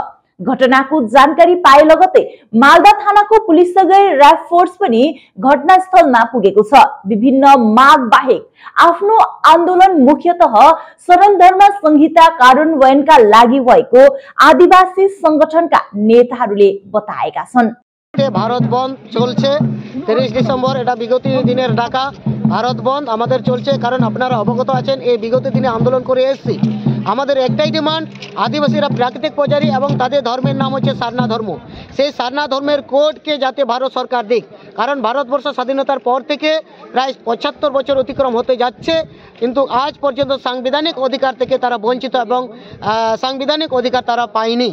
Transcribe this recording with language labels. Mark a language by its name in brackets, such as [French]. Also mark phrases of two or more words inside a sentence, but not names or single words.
[Nepali] घटनाको जानकारी पाए लगतै मालदा थानाको पुलिससँगै र्याब फोर्स पनि घटनास्थलमा पुगेको छ। विभिन्न माग बाहेक आफ्नो आन्दोलन मुख्यतः शरण धर्म संहिता कार्यान्वयनका लागि भएको आदिवासी संगठनका नेताहरूले बताएका छन्। [Bangla] ভারত বনধ चलছে 30 ডিসেম্বর এটা বিগত দিনের ডাকা ভারত বনধ আমাদের চলছে কারণ আপনারা অবগত আছেন এই বিগত দিনে আন্দোলন করে এসেছি। আমাদের একটাই ডিমান্ড আদিবাসীরা প্রাকৃতিক পূজারী এবং তাদের ধর্মের নাম হচ্ছে সারনা ধর্ম। সেই সারনা ধর্মের কোডকে যাতে ভারত সরকার দিক, কারণ ভারতবর্ষ স্বাধীনতার পর থেকে প্রায় 75 বছর অতিক্রম হতে যাচ্ছে, কিন্তু আজ পর্যন্ত সাংবিধানিক অধিকার থেকে তারা বঞ্চিত এবং সাংবিধানিক অধিকার তারা পায়নি।